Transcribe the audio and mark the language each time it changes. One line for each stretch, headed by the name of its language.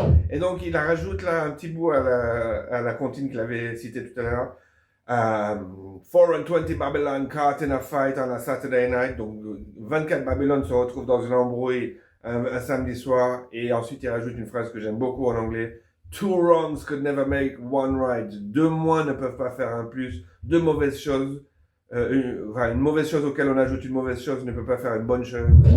French: Et donc il rajoute là un petit bout à la comptine qu'il avait cité tout à l'heure.
English: 4 and 20 Babylon caught in a fight on a Saturday night.
French: Donc 24 Babylone se retrouvent dans une embrouille un samedi soir. Et ensuite il rajoute une phrase que j'aime beaucoup en anglais.
English: 2 wrongs could never make one right.
French: 2 moins ne peuvent pas faire un plus. 2 mauvaises choses. Une mauvaise chose auquel on ajoute une mauvaise chose ne peut pas faire une bonne chose.